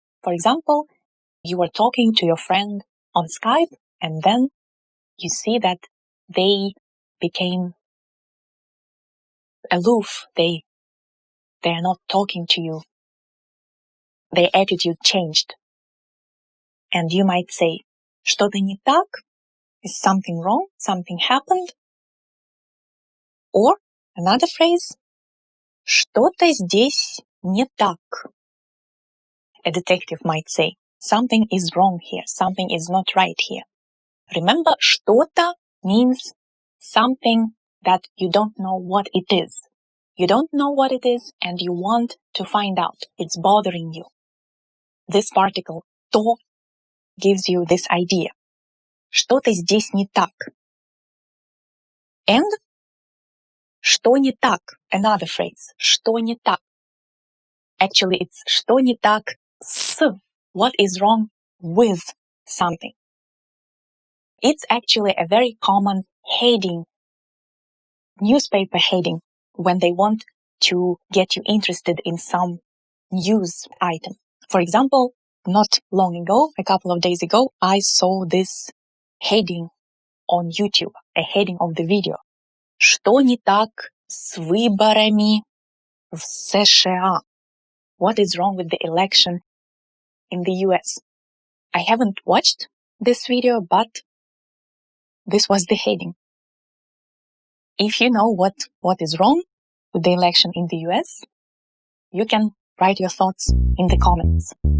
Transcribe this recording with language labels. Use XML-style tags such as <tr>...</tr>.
<en>For example, you are talking to your friend on Skype and then you see that they became aloof. They are not talking to you. Their attitude changed. And you might say,</en> <ru>что-то не так?</ru> <en>Is something wrong? Something happened? Or another phrase,</en> <ru>что-то здесь не так.</ru> <en>A detective might say, something is wrong here. Something is not right here. Remember, что-то means something that you don't know what it is. You don't know what it is and you want to find out. It's bothering you. This particle, то, gives you this idea.</en> <ru>Что-то здесь не так. And что не так?</ru> <en>Another phrase.</en> <ru>Что не так?</ru> <en>Actually, it's</en> <ru>что не так с.</ru> <en>What is wrong with something? It's actually a very common heading, newspaper heading, when they want to get you interested in some news item. For example, not long ago, a couple of days ago, I saw this heading on YouTube, a heading of the video.</en> <ru>Что не так с выборами в США?</ru> <en>What is wrong with the election in the US? I haven't watched this video, but this was the heading. If you know what is wrong with the election in the US, you can write your thoughts in the comments.</en>